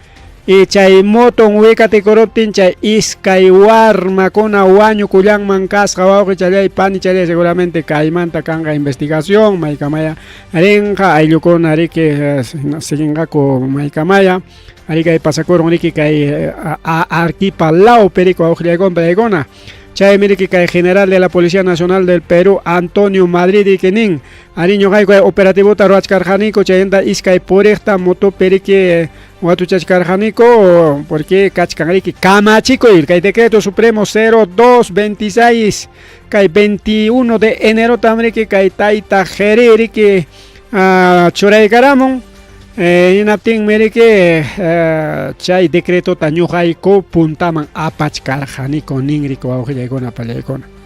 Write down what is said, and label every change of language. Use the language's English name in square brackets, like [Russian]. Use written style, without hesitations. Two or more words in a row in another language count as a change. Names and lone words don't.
[Quechua] y chay moton wikatikuruptin chay iskay warmakuna wañukullanman kasqa wawqichallay panichallay seguramente kaymanta kanqa investigación maykamaya rinqa ayllukuna riki siginqaku maykamaya ari kay pasakurun riki kay arquipalawpi riki wawqillaykuna pallaykuna chaymi riki kay [Spanish] general de la Policía Nacional del Perú [Quechua] Antonio Madrid riki nin ari ñuqayku operativota rurachkarqaniku chayanta iskay puriqta motopi riki watuchachkarqaniku porque kachkan riki kamachikuy kay [Spanish] decreto supremo 0226 [Quechua] kay [Spanish] 21 de enero [Quechua] tam riki kay tayta qheri riki churaykaramun hinaptin riki chay decreto ta ñuqayku puntaman apachkarqaniku nin riki wawqillaykuna pallaykuna